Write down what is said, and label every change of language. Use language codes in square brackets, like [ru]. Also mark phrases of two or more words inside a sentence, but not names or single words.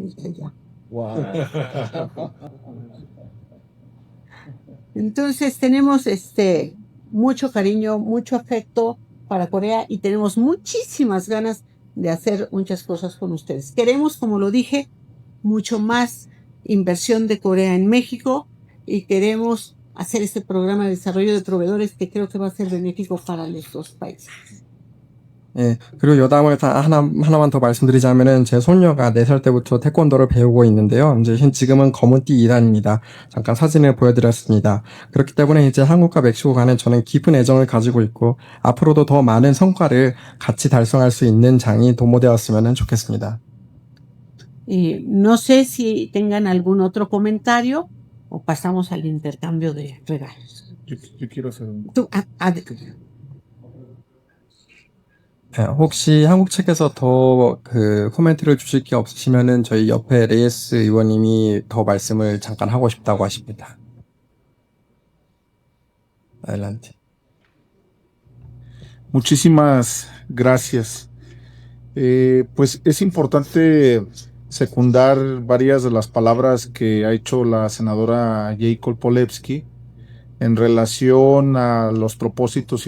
[es] Entonces tenemos mucho cariño, mucho afecto para Corea y tenemos muchísimas ganas de hacer muchas cosas con ustedes. Queremos, como lo dije, mucho más inversión de Corea en México y queremos hacer este programa de desarrollo de proveedores que creo que va a ser benéfico para los dos países. [ko] 예, 그리고 여담을 하나만 더 말씀드리자면은 제 손녀가 4살 때부터 태권도를 배우고 있는데요. 이제 지금은 검은띠 2단입니다. 잠깐 사진을 보여드렸습니다. 그렇기 때문에 이제 한국과 멕시코 간에 저는 깊은 애정을 가지고 있고 앞으로도 더 많은 성과를 같이 달성할 수 있는 장이 도모되었으면 좋겠습니다. [es] Y no sé si tengan algún otro comentario o pasamos al intercambio de regalos. Yo quiero hacer un... [ko] 혹시 한국 측에서 더 코멘트를 주실 게 없으시면은 저희 옆에 레이스 의원님이 더 말씀을 잠깐 하고 싶다고 하십니다. [es] Adelante. Muchísimas gracias. Pues es importante secundar varias de las palabras que ha hecho la senadora Jacob Polevsky en relación a los propósitos y